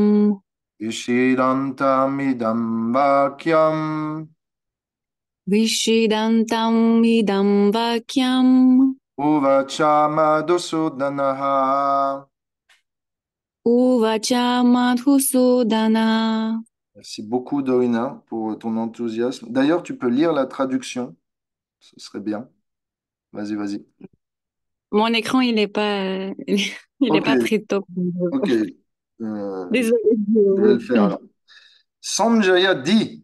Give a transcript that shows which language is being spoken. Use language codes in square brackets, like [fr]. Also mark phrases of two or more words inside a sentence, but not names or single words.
[sa] Ishirantamidam Vakyam vishidantam idam vakyam Uvacha Madhusudanaha. uvacha madhusudana. [fr] Merci beaucoup, Dorina, pour ton enthousiasme. D'ailleurs, tu peux lire la traduction, ce serait bien. Vas-y, vas-y. Mon écran, il est Ok, pas très top. ok. Euh, Désolée. je vais le faire alors. Sanjaya dit.